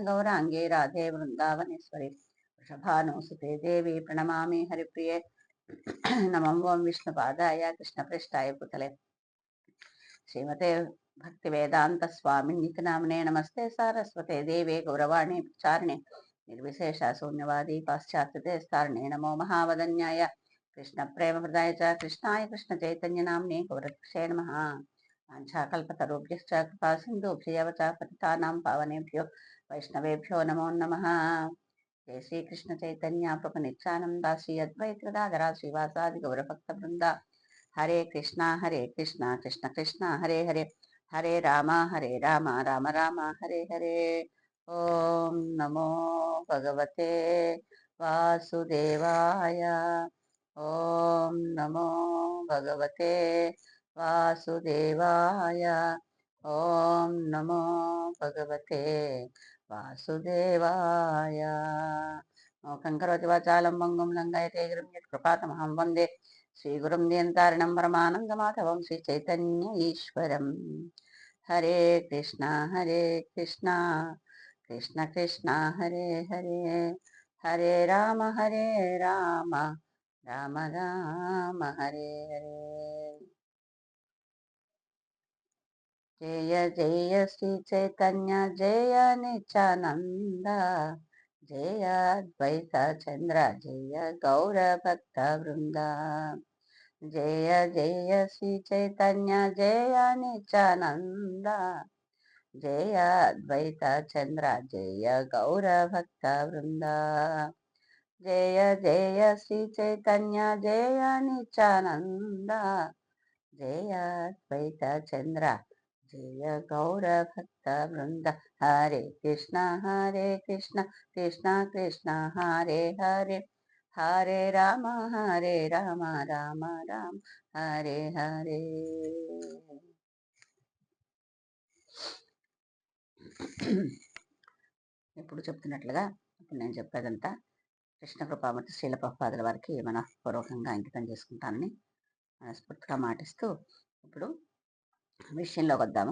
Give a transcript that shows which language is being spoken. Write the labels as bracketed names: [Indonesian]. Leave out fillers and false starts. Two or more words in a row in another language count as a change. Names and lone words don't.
[Sanskrit] गौराङ्गे राधे वृन्दावनेश्वरि वृषभानुसुते देवी प्रणमामि हरिप्रिये नमं ओं विष्णुपादाय कृष्णपृष्ठाय भूतले श्रीमते भक्तिवेदांत स्वामिन्निति नामने नमस्ते सारस्वते देवे गौरवाणी प्रचारिणे निर्विशेष शून्यवादी पाश्चात्य स्थारणे नमो महावदन्याय कृष्ण प्रेम हृदय च कृष्णाय कृष्ण चैतन्य नामने गौरक्षे नमः। वाञ्छाकल्पतरुभ्यश्च कृपा सिन्धुभ्येव च पतितानां पावनेभ्यो वैष्णवेभ्यो नमो नमः। जय श्री कृष्ण चैतन्य प्रभु नित्यानंदा श्री अद्वैत गदाधर श्रीवासादि गौरभक्त वृंदा हरे कृष्णा कृष्ण कृष्णा हरे हरे हरे राम राम राम हरे हरे। ओम नमो भगवते वासुदेवाय। ओम नमो भगवते वासुदेवाय। ओम नमो भगवते वासुदेवाय। मूकं करोति वाचालं पङ्गुं लङ्घयते गिरिं यत्कृपातमहं वन्दे श्रीगुरुं नियन्तारिणं परमानन्दमाधवं श्रीचैतन्य ईश्वरम्। हरे कृष्णा कृष्ण कृष्णा हरे हरे हरे राम राम राम हरे हरे। जय जय श्री चैतन्य जय नित्यानंद जय अद्वैत चंद्र जय गौर भक्त वृंदा। जय जय श्री चैतन्य जय नित्यानंद जय अद्वैत चंद्र जय गौर भक्त वृंदा। जय जय श्री चैतन्य जय नित्यानंद जय अद्वैत चंद्र जय गौर भक्त वृंद। हरे कृष्णा कृष्णा कृष्णा हरे हरे हरे राम राम राम हरे हरे। [Telugu] ఇప్పుడు చెప్తున్నట్లుగా ఇప్పుడు నేను చెప్పేదంతా కృష్ణ కృపామూర్తి శ్రీల ప్రభుపాదుల వారికి మనఃపూర్వకంగా అంకితం చేసుకుంటానని మనస్ఫూర్తిగా మాటిస్తూ ఇప్పుడు విషయంలోకి వద్దాము.